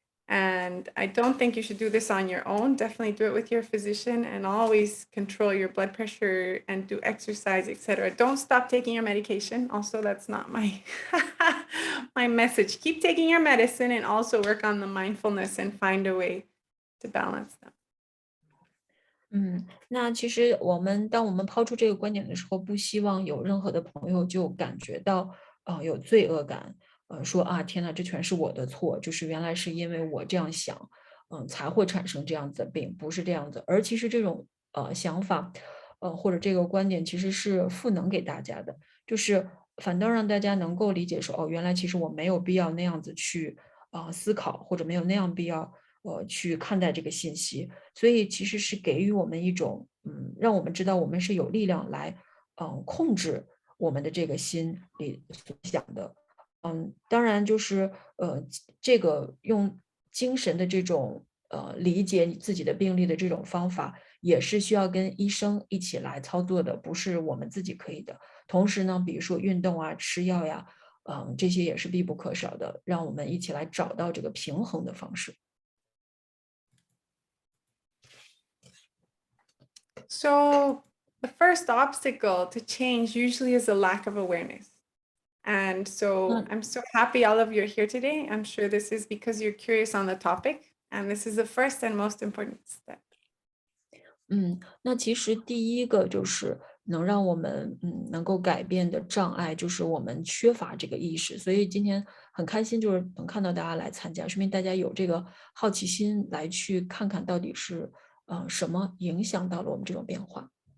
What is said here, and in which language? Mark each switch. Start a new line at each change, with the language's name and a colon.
English: And I don't think you should do this on your own. Definitely do it with your physician and always control your blood pressure and do exercise, etc. Don't stop taking your medication. Also, that's not my my message. Keep taking your medicine and also work on the mindfulness and find a way to balance them.
Chinese: 那其实当我们抛出这个观点的时候，不希望有任何的朋友就感觉到有罪恶感，说啊天呐，这全是我的错，就是原来是因为我这样想，才会产生这样子的病，不是这样子。而其实这种想法，或者这个观点其实是赋能给大家的，就是反倒让大家能够理解说，原来其实我没有必要那样子去思考，或者没有那样必要去看待这个信息。所以其实是给予我们一种，让我们知道我们是有力量来，控制我们的这个心里所想的。当然就是这个用精神的这种理解你自己的病例的这种方法，也是需要跟医生一起来操作的，不是我们自己可以的。同时呢，比如说运动啊、吃药呀，这些也是必不可少的，让我们一起来找到这个平衡的方式。
English: So the first obstacle to change usually is a lack of awareness. And so 那 I'm so happy all of you are here today. I'm sure this is because you're curious on the topic, and this is the first and most important step.
Chinese: 那其实第一个就是能让我们能够改变的障碍，就是我们缺乏这个意识。所以今天很开心，就是能看到大家来参加，说明大家有这个好奇心来去看看到底是什么影响到了我们这种变化。